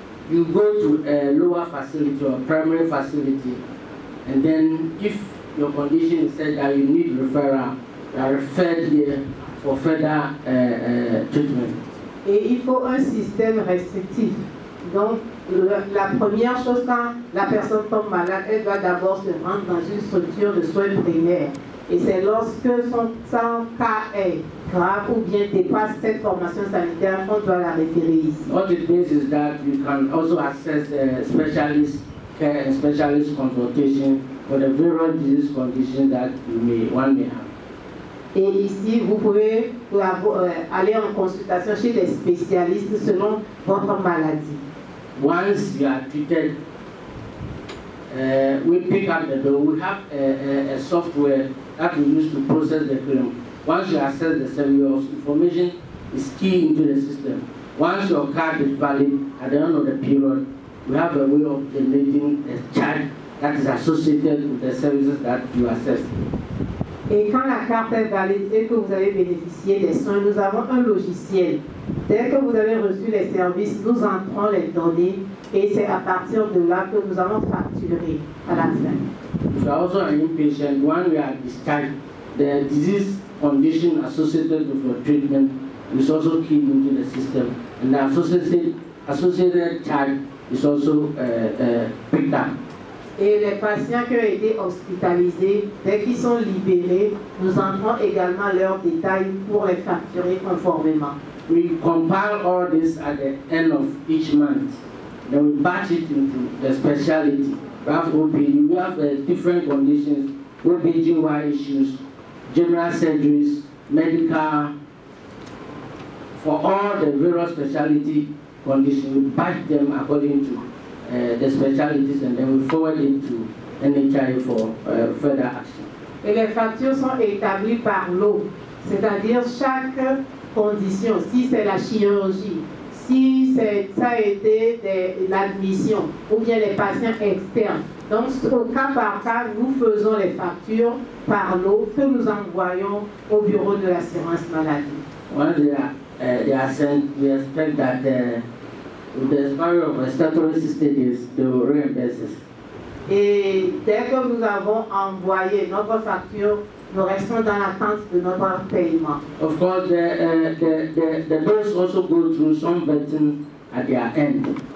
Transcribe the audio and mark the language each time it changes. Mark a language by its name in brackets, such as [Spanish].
[English] You go to a lower facility or primary facility, and then if your condition is said that you need referral, you are referred here for further treatment. [French] Et il faut un système restrictif. Donc, la première chose, quand la personne tombe malade, elle doit d'abord se rendre dans une structure de soins primaires. Et c'est lorsque son cas est grave ou bien dépasse cette formation sanitaire qu'on doit la référer ici. [English] What it means is that you can also access specialist care and specialist consultation for the various disease conditions that one may have. [French] Et ici, vous pouvez aller en consultation chez les spécialistes selon votre maladie. [English] Once you are treated, we pick up the bill. We have a software that we use to process the claim. Once you access the service, your information is key into the system. Once your card is valid at the end of the period, we have a way of generating a charge that is associated with the services that you access. [French] Et quand la carte est valide et que vous avez bénéficié des soins, nous avons un logiciel. Dès que vous avez reçu les services, nous entrons les données et c'est à partir de là que nous allons facturer à la fin. [English] If you are also an inpatient, when we are discharged, the disease condition associated with your treatment is also keyed into the system, and the associated charge is also picked up. [French] Et les patients qui ont été hospitalisés, dès qu'ils sont libérés, nous entrons également leurs détails pour les facturer conformément. [English] We compile all this at the end of each month. Then we batch it into the specialty. We have OPD, we have different conditions, OBGY issues, general surgeries, medical. For all the various specialty conditions, we batch them according to the specialties, and then we forward it to NHI for further action. [French] Et les factures sont établies par lot, c'est-à-dire chaque condition, si c'est la chirurgie, si ça a été l'admission ou bien les patients externes. Donc, au cas par cas, nous faisons les factures par lot que nous envoyons au bureau de l'assurance maladie. [English] Once they are sent, we expect that with the expiry of a statutory 60 days, they will reimburse us. [French] Et dès que nous avons envoyé notre facture, nous restons dans l'attente de notre paiement. [English] Of course, the bills also go through some vetting at their end.